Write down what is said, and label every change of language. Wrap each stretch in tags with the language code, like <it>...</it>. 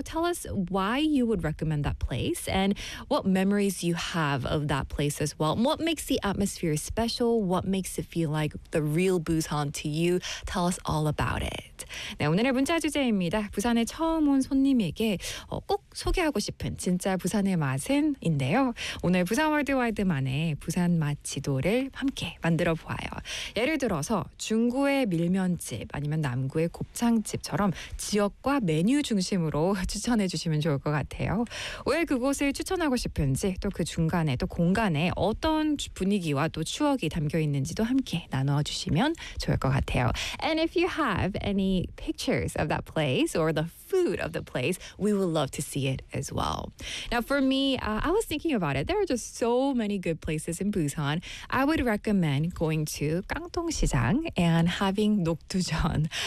<en>Tell us why you would recommend that place and what memories you have of that place as well. What makes the atmosphere special? What makes it feel like the real Busan to you? Tell us all about it.</en> <ko>네, 오늘의 문자 주제입니다. 부산에 처음 온 손님에게 꼭 소개하고 싶은 진짜 부산의 맛은 인데요. 오늘 부산 월드와이드만의 부산 맛 지도를 함께 만들어 보아요. 예를 들어서 중구의 밀면집 아니면 남구의 곱창집처럼 지역과 메뉴 중심으로 추천해 주시면 좋을 것 같아요. 왜 그곳을 추천하고 싶은지 또 그 중간에 또 공간에 어떤 분위기와 또 추억이 담겨 있는지도 함께 나누어 주시면 좋을 것 같아요.</ko> <en>And if you have any pictures of that place or the food of the place, we would love to see it as well. Now for me, I was thinking about it. There are just so many good places in Busan. I would recommend going to Gangdong-sijang and having Nokdujeon.</en>